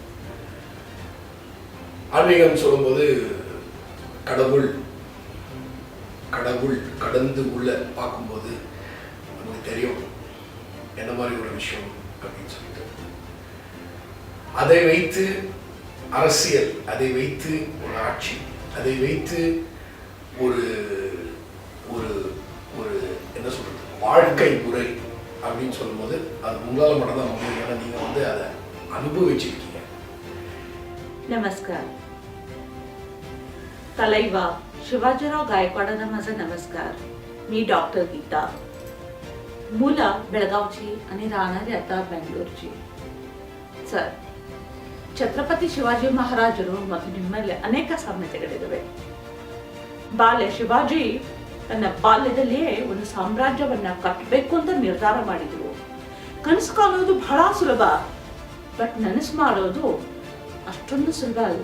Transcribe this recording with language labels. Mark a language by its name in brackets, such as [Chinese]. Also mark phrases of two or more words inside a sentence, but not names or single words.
[Tamil] ஆன்மீகம் சொல்லும்போது கடவுள் கடந்து உள்ள பார்க்கும்போது நமக்கு தெரியும் என்ன மாதிரி ஒரு விஷயம் அப்படின்னு சொல்லிட்டு, அதை வைத்து அரசியல், அதை வைத்து ஒரு ஆட்சி, அதை வைத்து ஒரு ஒரு ஒரு என்ன சொல்றது வாழ்க்கை முறை அப்படின்னு சொல்லும்போது அது உங்களால் மட்டும்தான் முடியும். ஏன்னா நீங்க அதை அனுபவிச்சிருக்கீங்க. [Marathi] नमस्कार. तलैवा शिवाजीराव गायकवाडांना माझा नमस्कार. मी डॉक्टर गीता, मूल बेळगावची आणि राहणारी आता बेंगळूरची. सर, [Kannada] ಛತ್ರಪತಿ ಶಿವಾಜಿ ಮಹಾರಾಜರು ಮತ್ತು ನಿಮ್ಮಲ್ಲಿ ಅನೇಕ ಸಾಮ್ಯತೆಗಳಿವೆ. ಬಾಲ್ಯ ಶಿವಾಜಿ ತನ್ನ ಬಾಲ್ಯದಲ್ಲಿಯೇ ಒಂದು ಸಾಮ್ರಾಜ್ಯವನ್ನ ಕಟ್ಟಬೇಕು ಅಂತ ನಿರ್ಧಾರ ಮಾಡಿದ್ರು. ಕನಸು ಕಾಣೋದು ಬಹಳ ಸುಲಭ, ಬಟ್ ನನಸು ಮಾಡೋದು ಅಷ್ಟೊಂದು ಸುಲಭ ಅಲ್ಲ.